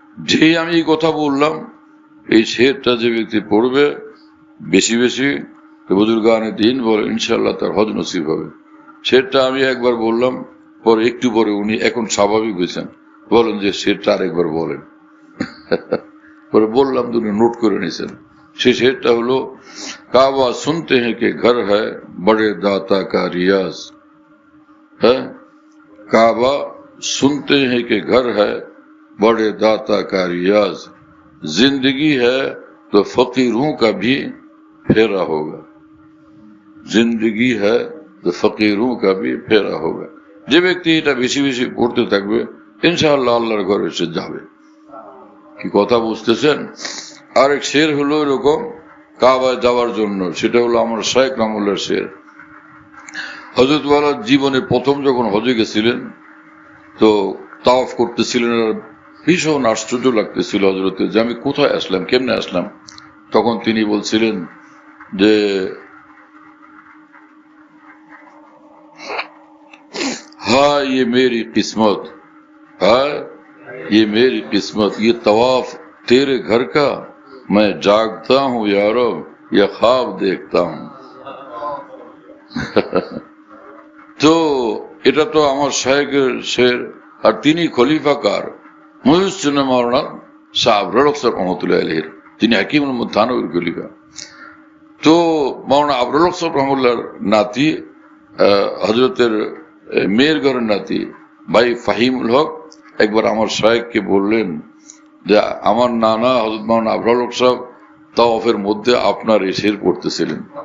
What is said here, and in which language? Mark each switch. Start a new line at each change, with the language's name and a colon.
Bangla: যেই আমি এই কথা বললাম, এই শেরটা যে ব্যক্তি পড়বে বেশি বেশি বুজুর্গানে দিন বলে ইনশাআল্লাহ তার হজ নসিব হবে। শেরটা আমি একবার বললাম, পরে একটু পরে উনি এখন স্বাভাবিক হয়েছেন, বলেন যে শেরটা আরেকবার বলেন। পরে বললাম, উনি নোট করে নিয়েছেন। সে শেরটা হলো কাবা
Hindi: सुनते हैं कि घर है बड़े दाता का रियाज, है काबा सुनते हैं कि घर है बड़े दाता का रियाज, जिंदगी है तो फकीरों का भी फेरा होगा, जिंदगी है तो फकीरों का भी फेरा होगा।
Bangla: যে ব্যক্তি এটা বেশি বেশি পড়তে থাকবে ইনশাআল্লাহ আল্লাহর ঘরে সে যাবে। কি কথা বুঝতেছেন? আরেক শের হলো এরকম কাবায় যাওয়ার জন্য, সেটা হলো আমার শায়েখ রহমতুল্লাহর শের। হযরত ওয়ালা জীবনে প্রথম যখন হজে গেছিলেন, তো তাওয়াফ করতেছিলেন, আর ভীষণ আশ্চর্য লাগতেছিল হযরতের যে আমি কোথায় আসলাম, কেমনে আসলাম। তখন তিনি বলছিলেন যে
Hindi: हाँ ये मेरी किस्मत, हाँ ये मेरी किस्मत, ये तवाफ तेरे घर का मैं जागता हूँ यारो या ख्वाब देखता हूँ।
Bangla: তো এটা তো আমার শায়েখের শের, আর তিনি খলিফাকার মুহসিন মাওলানা শাহ আবরার আফসার রহমতুল্লাহ আলাইহির, তিনি হাকিমুল মুথানবীর খলিফা। তো মাওলানা আবরার আফসার রহমতুল্লাহর নাতি, হযরতের মেয়ের ঘরের নাতি ভাই ফাহিমুল হক একবার আমার শায়েখকে বললেন যে আমার নানা হযরত মাওলানা আবরার হক সাহেব তাওয়াফের মধ্যে আপনার এই শের পড়তেছিলেন,